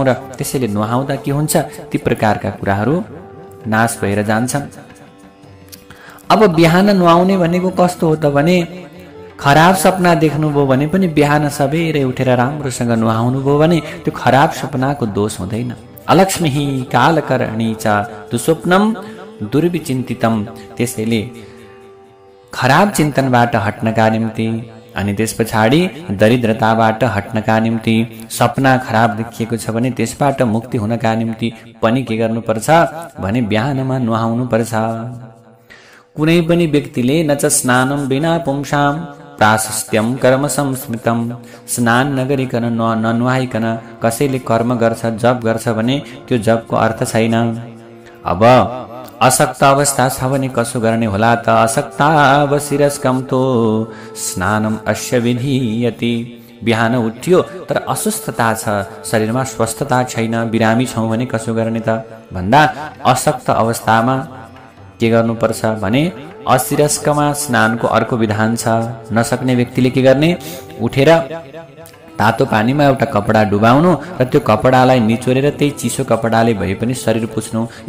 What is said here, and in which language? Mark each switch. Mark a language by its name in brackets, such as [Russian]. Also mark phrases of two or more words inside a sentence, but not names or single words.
[Nepali] र त्यसैले नुहाउँदा के हुन्छ? ती प्रकारका कुराहरू नाश भएर जान्छन्। अब बिहान नुहाउने भनेको कस्तो हो त भने खराब सपना देख्नुभयो भने पनि बिहान सबेरै उठेर राम्रोसँग नुहाउनु भयो भने त्यो खराब सपनाको दोष हुँदैन। [Sanskrit] अलक्ष्मी कालकर्णी च दुस्वप्नम दुर्विचिन्तितम। [Nepali] त्यसैले खराब चिन्तनबाट हट्नका निम्ति अनि त्यस पछाडि दरिद्रताबाट हट्नका निम्ति, सपना खराब देखिएको छ भने त्यसबाट मुक्ति हुनका निम्ति पनि के गर्नुपर्छ भने बिहानमा नुहाउनु पर्छ। कुनै पनि व्यक्तिले [Sanskrit] न च स्नानम बिना पुंसाम प्राशस्त्यम कर्म संस्मृतम। [Nepali] स्नान नगरिकन ननुहाइकन कसैले कर्म गर्छ, जप गर्छ भने त्यो जपको अर्थ छैन। अब असक्त अवस्था छ भने कसो गर्ने होला त? [Sanskrit] असक्तावशिरस्कम तो स्नानम अस्य विधीयति। [Nepali] बिहान उठ्यो तर अस्वस्थता छ, शरीरमा स्वस्थता छैन, बिरामी छौँ भने कसो गर्ने त भन्दा असक्त अवस्थामा के गर्नुपर्छ भने अशिरस्कमा स्नानको अर्को विधान छ। नसक्ने व्यक्तिले के गर्ने? उठेर तातो पानीमा एउटा कपडा डुबाउनु र त्यो कपडालाई निचोरेर त्यही चिसो कपडाले भए पनि शरीर पुछ्नु।